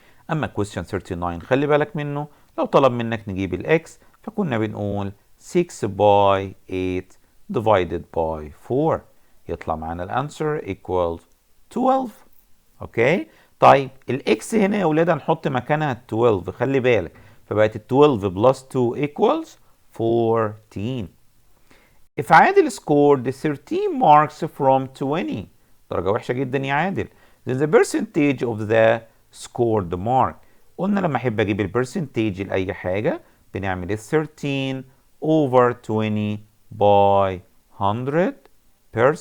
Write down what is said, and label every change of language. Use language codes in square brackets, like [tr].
[ar] أما question 39 خلي بالك منه، لو طلب منك نجيب الإكس فكنا بنقول [en] 6 by 8 divided by 4، [ar] يطلع معانا الأنسر [en] equals 12. [ar] أوكي؟ طيب الإكس هنا يا ولاد هنحط مكانها 12، خلي بالك، فبقت [en] 12 plus 2 equals 14. If عادل scored 13 marks from 20، [ar] درجة وحشة جدا يا عادل، [en] then the percentage of the scored mark. [ar] قلنا لما احب اجيب البرسنتيج لأي حاجة بنعمل ال [en] 13 over 20 by 100%.